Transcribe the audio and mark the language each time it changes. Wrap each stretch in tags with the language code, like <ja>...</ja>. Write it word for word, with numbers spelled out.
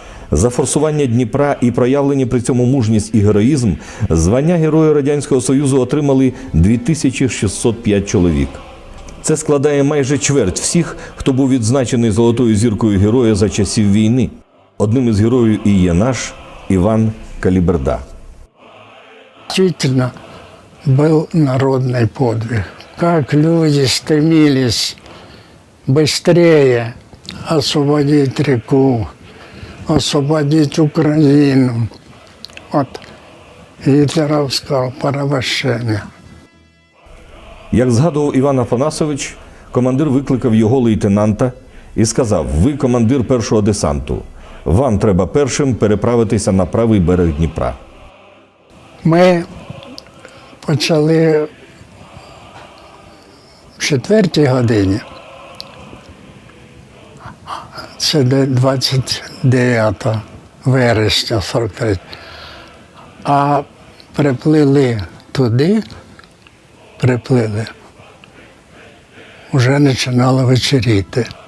<uk>За форсування Дніпра і проявлені при цьому мужність і героїзм звання Героя Радянського Союзу отримали дві тисячі шістсот п'ять чоловік. Це складає майже чверть всіх, хто був відзначений золотою зіркою Героя за часів війни. Одним із героїв і є наш Іван Каліберда.</uk> <ru>Действительно, был народный подвиг. Как люди стремились быстрее освободить реку, освободить Украину от гитлеровского порабощения.</ru> <uk>Як згадував Іван Афанасович, командир викликав його лейтенанта і сказав: «Ви командир першого десанту, вам треба першим переправитися на правий берег Дніпра». Ми почали в четвертій годині, це двадцять дев'яте вересня сорок третього, а приплили туди, приплили, вже починало вечеріти.</uk>